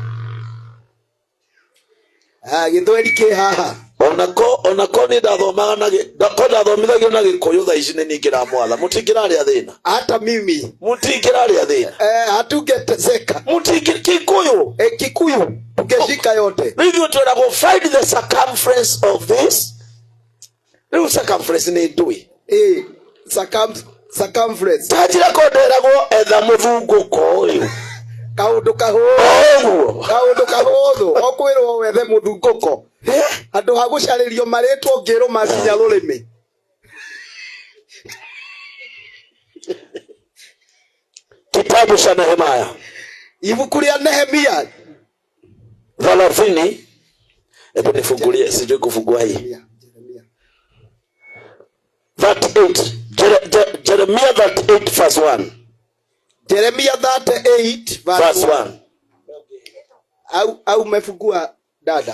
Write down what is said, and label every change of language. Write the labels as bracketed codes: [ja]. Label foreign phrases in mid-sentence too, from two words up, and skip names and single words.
[ki] Githweri ke haha. Onako ni ndathomaga ndathomithagio na Gikuyu thaa ici nĩ ningira mwala mutingiraria thina. [sw] Hata mimi [ki] mutingiraria thina. [sw] Hatungeteseka Kikuyu Kikuyu tungeshika yote. [ki] Rĩu twĩragwo [en] find the circumference of this. [ki] Rĩu circumference nĩ ndui. Circumference tajira konderagwo etha mũthungũko ũyũ kaundu kahũthũ okwĩrwo wethe mũthungũko andũ ha gũcarĩrio marĩtwo ngĩrũ makinya rũrĩmĩ. [sw] Kitabu cha Nehemia, [ki] ibuku rĩa Nehemia 30. [sw] Hebu nifungulie, sijui kufungua hii 38. [en] Jeremiah 38 verse 1. Jeremiah 38 verse 1. [sw] Au umefungua dada?